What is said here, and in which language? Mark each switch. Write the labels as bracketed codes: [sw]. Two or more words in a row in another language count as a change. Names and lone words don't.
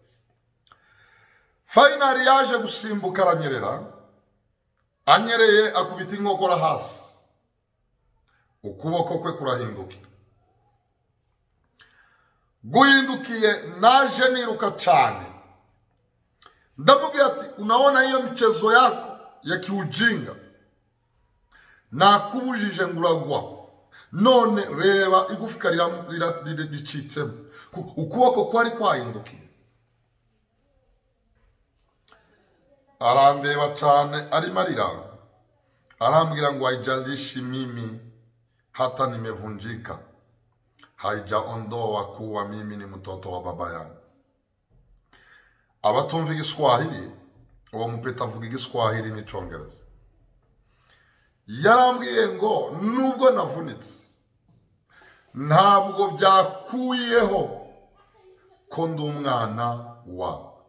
[rw] Finally yaje gusimbuka aranyerera, anyereye akubita inkokora hasi, ukuboko kwe kurahindukira. Guhindukiye naje niruka cyane, ndamubwira ati [sw] unaona hiyo mchezo yako ya kiujinga [rw] nakubujije nguragwa, none reba igufika ricitsemo. Ukuboko kwari kwahindukiye. Arandeba cyane arimo arira, arambwira ngo [sw] haijalishi mimi hata nimevunjika, haijaondoa kuwa mimi ni mtoto wa baba yangu. [rw] Abatumva Igiswahili, uwo mupeta avuga Igiswahili n'Icyongereza. Yarambwiye ngo nubwo navunitse ntabwo byakuyeho ko ndi umwana wawe.